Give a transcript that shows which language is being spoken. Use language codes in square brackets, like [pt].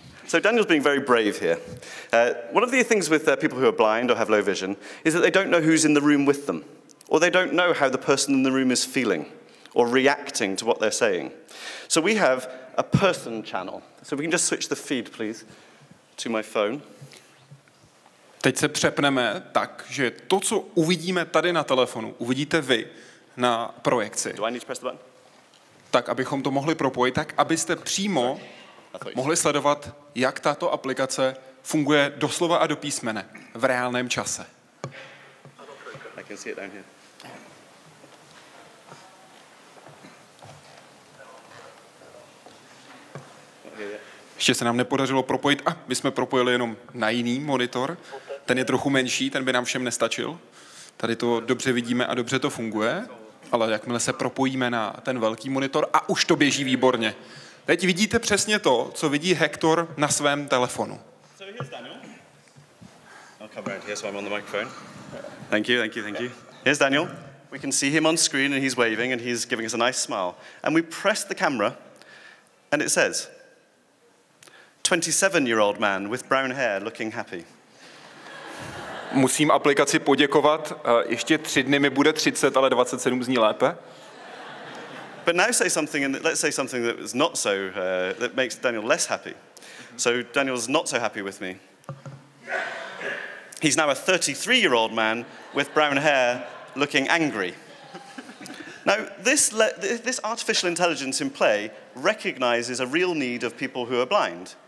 [en] So Daniel's being very brave here. One of the things with people who are blind or have low vision is that they don't know who's in the room with them, or they don't know how the person in the room is feeling or reacting to what they're saying. So we have a person channel. So we can just switch the feed, please, to my phone. [cs] Teď se přepneme tak, že to, co uvidíme tady na telefonu, uvidíte vy na projekci. [en] Do I need to press the button? [cs] Tak, abychom to mohli propojit, tak abyste přímo mohli sledovat, jak tato aplikace funguje doslova a do písmene v reálném čase. [en] I can see it down here. [cs] Ještě se nám nepodařilo propojit, my jsme propojili jenom na jiný monitor, ten je trochu menší, ten by nám všem nestačil. Tady to dobře vidíme a dobře to funguje, ale jakmile se propojíme na ten velký monitor a už to běží výborně. Teď vidíte přesně to, co vidí Hector na svém telefonu. [en] So here's Daniel. I'll come around here so I'm on the microphone. Thank you. Here's Daniel. We can see him on screen and he's waving and he's giving us a nice smile. And we press the camera and it says, 27-year-old man with brown hair looking happy. [cs] Musím aplikaci poděkovat. Ještě 3 dny mi bude 30, ale 27 zní lépe. [en] But now let's say something that is not so, that makes Daniel less happy. So Daniel's not so happy with me. He's now a 33-year-old man with brown hair looking angry. Now, this artificial intelligence in play recognizes a real need of people who are blind.